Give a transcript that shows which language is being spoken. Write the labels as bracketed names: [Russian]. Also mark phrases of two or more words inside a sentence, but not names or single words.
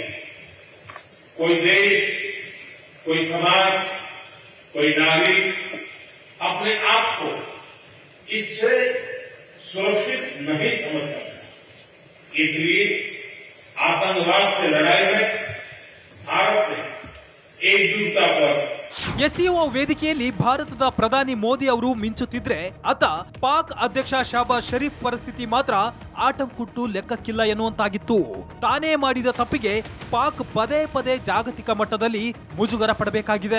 [Hindi] कोई देश, कोई समाज, कोई नागरिक अपने आप को इससे सुरक्षित नहीं समझ सकता। इसलिए आतंकवाद से लड़ाई में भारत ने एकजुटता पर [Kannada] ಎಸ್ಸಿಒ ವೇದಿಕೆಯಲ್ಲಿ ಭಾರತದ ಪ್ರಧಾನಿ ಮೋದಿ ಅವರು ಮಿಂಚುತ್ತಿದ್ರೆ ಅತ್ತ ಪಾಕ್ ಅಧ್ಯಕ್ಷ ಶಹಬಾಜ್ ಶರೀಫ್ ಪರಿಸ್ಥಿತಿ ಮಾತ್ರ ಆಟಂಕುಟ್ಟು ಲೆಕ್ಕಕ್ಕಿಲ್ಲ ಎನ್ನುವಂತಾಗಿತ್ತು. ತಾನೇ ಮಾಡಿದ ತಪ್ಪಿಗೆ ಪಾಕ್ ಪದೇ ಪದೇ ಜಾಗತಿಕ ಮಟ್ಟದಲ್ಲಿ ಮುಜುಗರ ಪಡಬೇಕಾಗಿದೆ.